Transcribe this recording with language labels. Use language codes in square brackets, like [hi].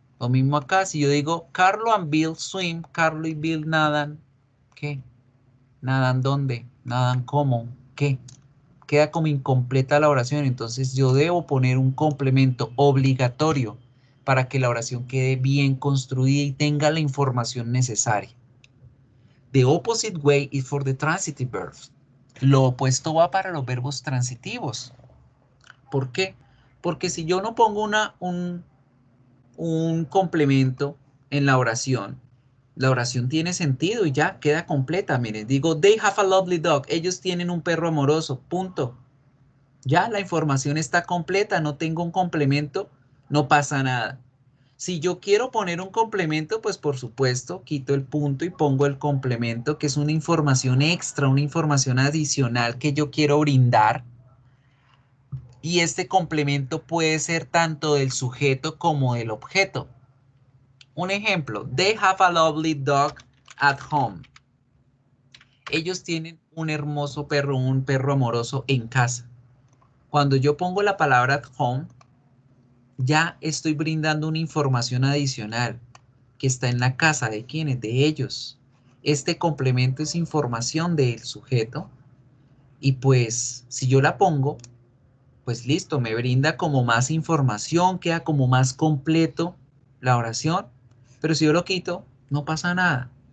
[es] Lo mismo acá, si yo digo [en] Carlo and Bill swim, [es] Carlo y Bill nadan, ¿qué? ¿Nadan dónde? ¿Nadan cómo? ¿Qué? Queda como incompleta la oración, entonces yo debo poner un complemento obligatorio para que la oración quede bien construida y tenga la información necesaria. [en] The opposite way is for the transitive verbs. [es] Lo opuesto va para los verbos transitivos. ¿Por qué? Porque si yo no pongo un complemento en la oración tiene sentido y ya queda completa. Miren, digo, [en] they have a lovely dog. [es] Ellos tienen un perro amoroso. Punto. Ya la información está completa. No tengo un complemento. No pasa nada. Si yo quiero poner un complemento, pues por supuesto, quito el punto y pongo el complemento, que es una información extra, una información adicional que yo quiero brindar. Y este complemento puede ser tanto del sujeto como del objeto. Un ejemplo, [en] they have a lovely dog at home. [es] Ellos tienen un hermoso perro, un perro amoroso en casa. Cuando yo pongo la palabra at home, ya estoy brindando una información adicional que está en la casa. ¿De quiénes? De ellos. Este complemento es información del sujeto y pues si yo la pongo, pues listo, me brinda como más información, queda como más completo la oración, pero si yo lo quito, no pasa nada.